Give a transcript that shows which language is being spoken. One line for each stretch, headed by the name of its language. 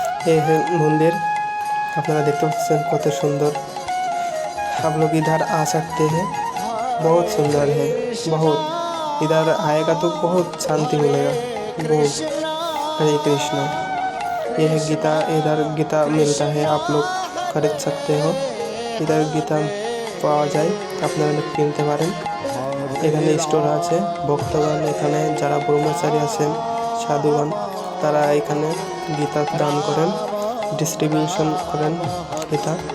Bangla: এই মন্দির আপনারা देखते पाচ্ছেন কত সুন্দর।
Hindi: आप लोग इधर आ सकते हैं, बहुत सुंदर है, बहुत। इधर आएगा तो बहुत शांति मिलेगा, बहुत। हरे कृष्ण। यह गीता, इधर गीता मिलता है, आप लोग खरीद सकते हो।
Bangla: इधर गीता পাওয়া যায়, আপনারা কিনতে পারেন। এখানে স্টোর আছে। ভক্তগণ এখানে যারা ব্রহ্মচারী আছেন, সাধুগণ, তারা এখানে গীতা দান করেন, ডিস্ট্রিবিউশন করেন গীতা।